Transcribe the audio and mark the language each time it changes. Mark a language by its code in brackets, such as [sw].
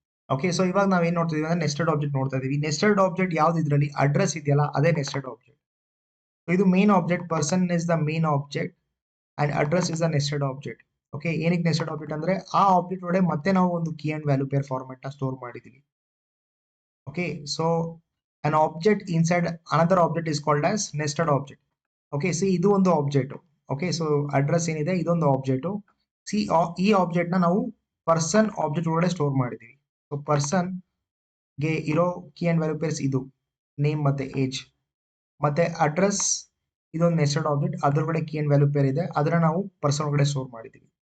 [kn] Okay, so ಇವಾಗ ನಾವೇನ್ ನೋಡ್ತಿದೀವಿ ಅಂದ್ರೆ ನೆಸ್ಟೆಡ್ ಆಬ್ಜೆಕ್ಟ್ ನೋಡ್ತಾ ಇದೀವಿ. ನೆಸ್ಟೆಡ್ ಆಬ್ಜೆಕ್ಟ್ ಯಾವ್ದು ಇದರಲ್ಲಿ ಅಡ್ರೆಸ್ ಇದೆಯಲ್ಲ, ಅದೇ ನೆಸ್ಟೆಡ್ ಆಬ್ಜೆಕ್ಟ್. [en] ಇದು main object, person is the main object and address is the nested object. [kn] Okay, ಏನಕ್ಕೆ ನೆಸ್ಟೆಡ್ ಆಬ್ಜೆಕ್ಟ್ ಅಂದ್ರೆ ಆ ಆಬ್ಜೆಕ್ಟ್ ಒಳಗೆ ಮತ್ತೆ ನಾವು ಒಂದು key and value peer format ನ ಸ್ಟೋರ್ ಮಾಡಿದೀವಿ. [en] Okay, so an object inside another object is called as nested object. [kn] Okay, C ಇದು ಒಂದು ಆಬ್ಜೆಕ್ಟ್. ಓಕೆ, ಸೊ ಅಡ್ರೆಸ್ ಏನಿದೆ ಇದೊಂದು ಆಬ್ಜೆಕ್ಟ್. ಸಿ ಈ ಆಬ್ಜೆಕ್ಟ್ ನ ನಾವು ಪರ್ಸನ್ ಆಬ್ಜೆಕ್ಟ್ ಒಳಗಡೆ ಸ್ಟೋರ್ ಮಾಡಿದೀವಿ. ಸೊ ಪರ್ಸನ್ ಗೆ ಇರೋ ಕೀ ಅಂಡ್ ವ್ಯಾಲ್ಯೂ ಪೇರ್ಸ್ ಇದು ನೇಮ್ ಮತ್ತೆ ಏಜ್, ಮತ್ತೆ ಅಡ್ರೆಸ್ ಇದೊಂದು nested object, ಅದ್ರೊಳಗಡೆ key and value peer ಇದೆ, ಅದನ್ನ ನಾವು ಪರ್ಸನ್ ಒಳಗಡೆ ಸ್ಟೋರ್ ಮಾಡಿದೀವಿ.